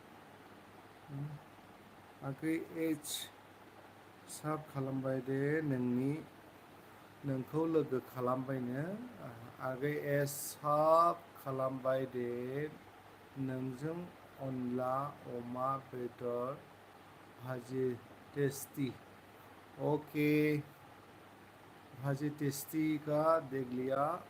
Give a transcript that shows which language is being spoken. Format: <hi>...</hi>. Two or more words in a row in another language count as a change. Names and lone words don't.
<brx>आगै एज साब खालामबाय दे नोंखौ लोगो खालामबायनो आगै एज साब खालामबाय दे नोंजों अनला अमा बेदर भाजि टेस्टी ओके भाजि टेस्टी</brx> <hi>का देख लिया</hi>